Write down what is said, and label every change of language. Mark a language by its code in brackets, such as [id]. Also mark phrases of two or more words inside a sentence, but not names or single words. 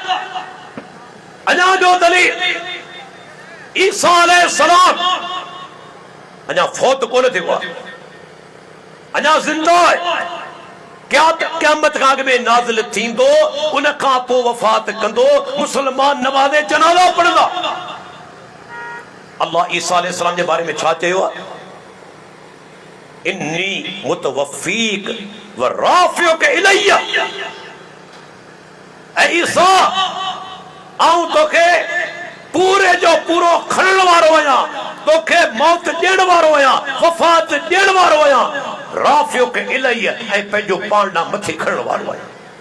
[sd] अञा जो दलील, ईसा अलैहिस्सलाम अञा फौत कोन थियो आहे, अञा ज़िंदा आहे। क़यामत खां अॻु में नाज़िल थींदो, उन खां पोइ वफ़ात कंदो, मुस्लमान नमाज़े जनाज़ा पढ़ंदा। अल्लाह ईसा अलैहिस्सलाम जे बारे में छा चयो आहे? [ar] إني متوفيك ورافعك إلي. [sd] ऐं ईसा, आऊं तोखे पूरे जो पूरो खणण वारो आहियां, तोखे मौत ॾियण वारो आहियां, वफ़ात ॾियण वारो आहियां, [ar] رافعك إلي, [sd] ऐं पंहिंजो पाण ॾांहुं मथे खणण वारो आहियां।